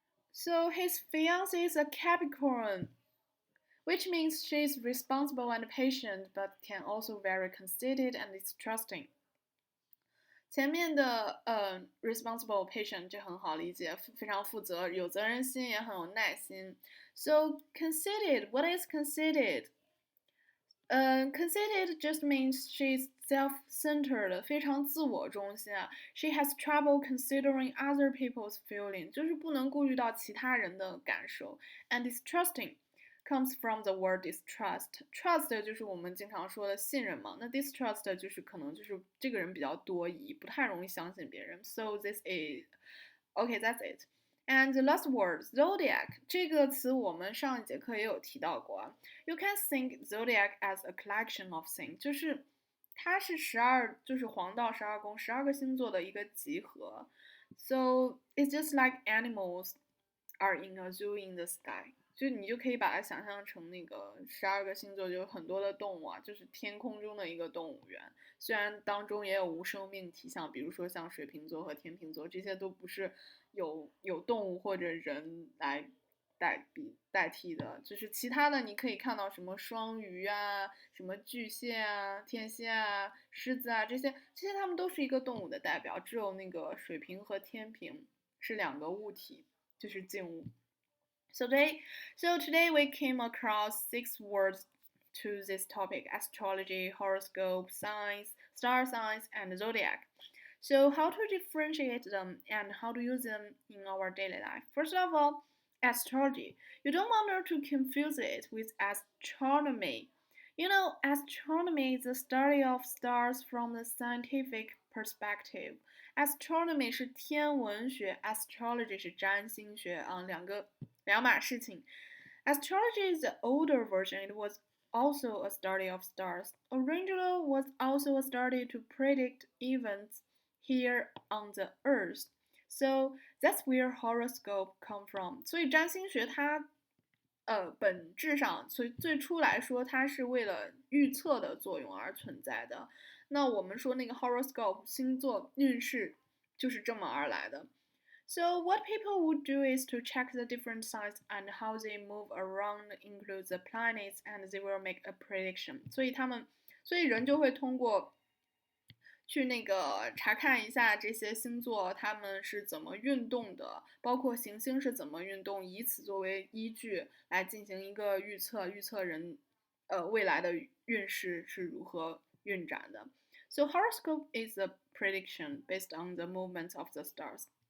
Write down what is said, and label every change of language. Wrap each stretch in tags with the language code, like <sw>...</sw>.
<en>So his fiancée is a Capricorn, which means she is responsible and patient, but can also very conceited and distrusting.</en> <zh>前面的responsible patient 这很好理解，非常负责，有责任心，也很有耐心。</zh> <en>So conceited, what is conceited? Conceited just means she's self-centered,</en> <zh>非常自我中心啊。</zh> <en>She has trouble considering other people's feelings，</en> <zh>就是不能顾虑到其他人的感受。</zh> <en>And distrusting comes from the word distrust.</en> <zh>Trust 就是我们经常说的信任嘛，那 distrust 就是可能就是这个人比较多疑，不太容易相信别人。</zh> <en>So this is okay, that's it. And the last word, zodiac</en> <zh>这个词我们上一节课也有提到过啊。</zh> <en>You can think zodiac as a collection of things，</en> <zh>就是它是就是黄道12宫12个星座的一个集合。</zh> <en>So it's just like animals are in a zoo in the sky。</en> <zh>就你就可以把它想象成那个12个星座，就有很多的动物啊，就是天空中的一个动物园。虽然当中也有无生命体，像比如说像水瓶座和天秤座，这些都不是有动物或者人来代替的，就是其他的你可以看到什么双鱼啊、什么巨蟹啊、天蝎啊、狮子啊，这些它们都是一个动物的代表，只有那个水瓶和天平是两个物体，就是静物。</zh> <en>So today we came across 6 words to this topic: astrology, horoscope, signs, star signs, and zodiac. So how to differentiate them and how to use them in our daily life? First of all, astrology. You don't want to confuse it with astronomy. You know, astronomy is the study of stars from the scientific perspective.</en> <zh>Astronomy 是天文学 ，astrology 是占星学啊，两码事情。</zh> <en>Astrology is the older version. It was also a study of stars. Originally was also a study to predict events here on the Earth. So that's where horoscope come from.</en> <zh>所以占星学它本质上最初来说，它是为了预测的作用而存在的。那我们说那个 horoscope 星座运势就是这么而来的。</zh> <en>So what people would do is to check the different signs and how they move around, include the planets, and they will make a prediction.</en> <zh>所以人就会通过去那个查看一下这些星座他们是怎么运动的，包括行星是怎么运动，以此作为依据来进行一个预测，预测人未来的运势是如何运展的。</zh> <en>So horoscope is a prediction based on the movements of the stars.</en>